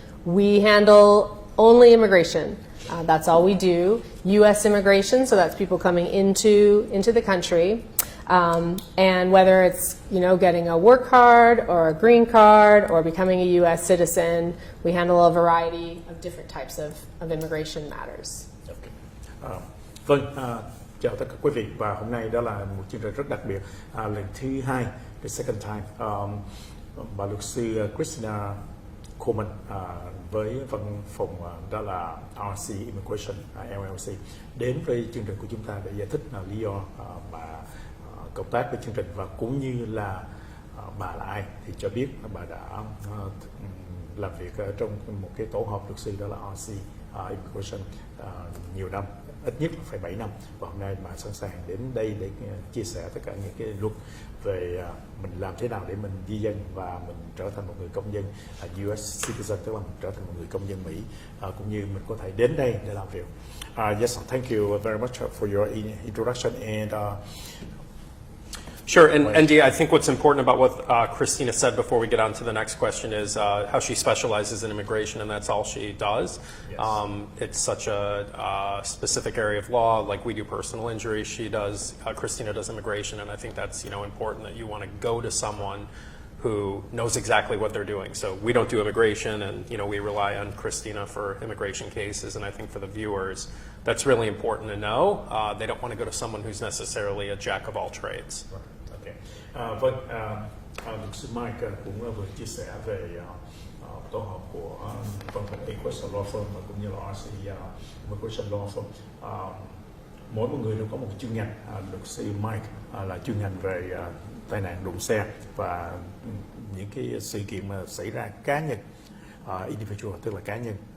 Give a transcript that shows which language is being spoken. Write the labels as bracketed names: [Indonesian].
[English] We handle only immigration. That's all we do. U.S. immigration, so that's people coming into the country. And whether it's getting a work card or a green card or becoming a U.S. citizen, we handle a variety of different types of immigration matters. Okay. Vâng. [Vietnamese] Chào tất cả quý vị, và hôm nay đó là một chương trình rất đặc biệt, lần thứ 2, [English] the second time. [Vietnamese] Bà luật sư Christina Coleman với văn phòng đó là RC Immigration LLC đến với chương trình của chúng ta để giải thích lý do bà cộng tác với chương trình và cũng như là bà là ai, thì cho biết bà đã làm việc trong một cái tổ hợp luật sư đó là RC Immigration nhiều năm, ít nhất phải 7 năm, và hôm nay bà sẵn sàng đến đây để chia sẻ tất cả những cái luật về mình làm thế nào để mình di dân và mình trở thành một người công dân [English] US citizen, [Vietnamese] tức là mình trở thành một người công dân Mỹ, cũng như mình có thể đến đây để làm việc. [English] Yes, thank you very much for your introduction and Sure, and Dee, I think what's important about what Christina said before we get on to the next question is how she specializes in immigration, and that's all she does. Yes. It's such a specific area of law, like we do personal injury, she does, Christina does immigration, and I think that's important that you want to go to someone who knows exactly what they're doing. So we don't do immigration, and we rely on Christina for immigration cases, and I think for the viewers, that's really important to know. They don't want to go to someone who's necessarily a jack of all trades. Right. [Vietnamese] Vâng, luật sư Mike cũng vừa chia sẻ về tổ hợp của văn phòng Agruss Law Firm và cũng như là RC Immigration Law Firm. Mỗi một người đều có một chuyên ngành. Luật sư Mike là chuyên ngành về tai nạn đụng xe và những cái sự kiện mà xảy ra cá nhân, individual tức là cá nhân.